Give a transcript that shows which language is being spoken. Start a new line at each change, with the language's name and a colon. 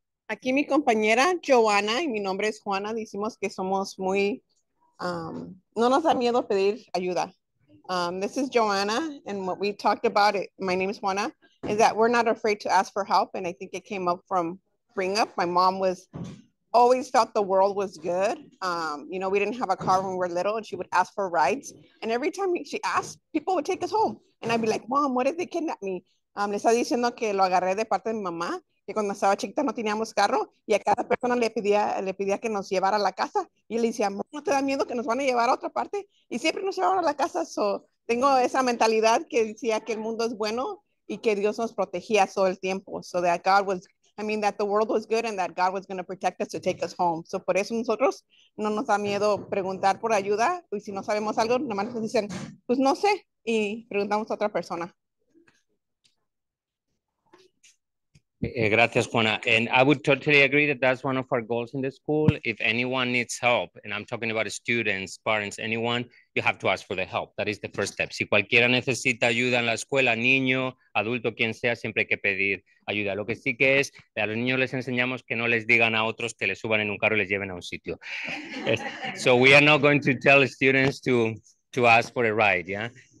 Spanish: Aquí mi compañera Joana y mi nombre es Juana, decimos que somos muy, no nos da miedo pedir ayuda.
English: This is Joanna, and what we talked about, my name is Juana, is that we're not afraid to ask for help, and I think it came up from bring up. My mom always felt the world was good. You know, we didn't have a car when we were little, and she would ask for rides, and every time she asked, people would take us home, and I'd be like, Mom, what if they kidnap me?
Spanish: Le está diciendo que lo agarré de parte de mi mamá, que cuando estaba chiquita no teníamos carro y a cada persona le pedía que nos llevara a la casa y él decía, ¿no te da miedo que nos van a llevar a otra parte? Y siempre nos llevaban a la casa. So, tengo esa mentalidad que decía que el mundo es bueno y que Dios nos protegía todo el tiempo.
English: So that God was, I mean, that the world was good and that God was going to protect us to take us home.
Spanish: So por eso nosotros no nos da miedo preguntar por ayuda y si no sabemos algo, nada más nos dicen, pues no sé, y preguntamos a otra persona. Gracias, Juana.
English: And I would totally agree that that's one of our goals in the school. If anyone needs help, and I'm talking about students, parents, anyone, you have to ask for the help. That is the first step.
Spanish: Si cualquiera necesita ayuda en la escuela, niño, adulto, quien sea, siempre hay que pedir ayuda. Lo que sí que es, a los niños les enseñamos que no les digan a otros que les suban en un carro y les lleven a un sitio.
English: So we are not going to tell students to ask for a ride, yeah?